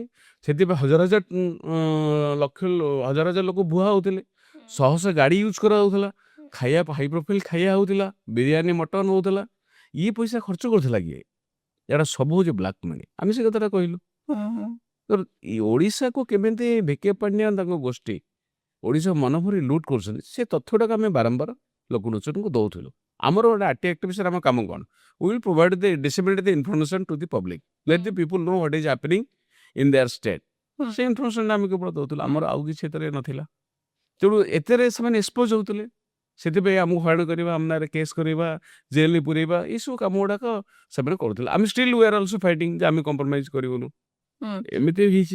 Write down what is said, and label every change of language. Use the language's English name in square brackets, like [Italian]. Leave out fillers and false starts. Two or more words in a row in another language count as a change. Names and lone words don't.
[Odia] ସେଥିପାଇଁ ହଜାର ହଜାର ଲୋକ ବୁହା ହେଉଥିଲେ ଶହ ଶହ ଗାଡ଼ି ୟୁଜ୍ କରାହେଉଥିଲା ଖାଇବା [English] high profile [Odia] ଖାଇବା ହେଉଥିଲା ବିରିୟାନୀ ମଟନ ହେଉଥିଲା ଇଏ ପଇସା ଖର୍ଚ୍ଚ କରୁଥିଲା କିଏ? ଏଇଟା ସବୁ ହେଉଛି [English] black money [Odia] ଆମେ ସେ କଥାଟା କହିଲୁ। ତ ଓଡ଼ିଶାକୁ କେମିତି ଭିକେ ପାଣ୍ଡିଆନ ତାଙ୍କ ଗୋଷ୍ଠୀ ଓଡ଼ିଶା ମନଭରି ଲୁଟ୍ କରୁଛନ୍ତି ସେ ତଥ୍ୟଟାକୁ ଆମେ ବାରମ୍ବାର ଲୋକଲୋଚନକୁ ଦେଉଥିଲୁ। ଆମର ଗୋଟେ [English] RTI activistର [Odia] ଆମ କାମ କ'ଣ? [English] We will provide the disseminate the information to the public. Let the people know what is happening in their state. [Odia] ସେ ଇନଫର୍ମେସନଟା ଆମେ କେବଳ ଦେଉଥିଲୁ ଆମର ଆଉ କିଛି ଏଥିରେ ନଥିଲା। ତେଣୁ ଏଥିରେ ସେମାନେ ଏକ୍ସପୋଜ ହେଉଥିଲେ ସେଥିପାଇଁ ଆମକୁ ହଇରାଣ କରିବା ଆମ ନାଁରେ କେସ୍ କରିବା ଜେଲରେ ପୁରେଇବା ଏଇସବୁ କାମ ଗୁଡ଼ାକ ସେମାନେ କରୁଥିଲେ। ଆମେ [English] still we are also fighting [Odia] ଯେ ଆମେ କମ୍ପ୍ରମାଇଜ୍ କରିବୁନୁ ଏମିତି ହେଇଛି।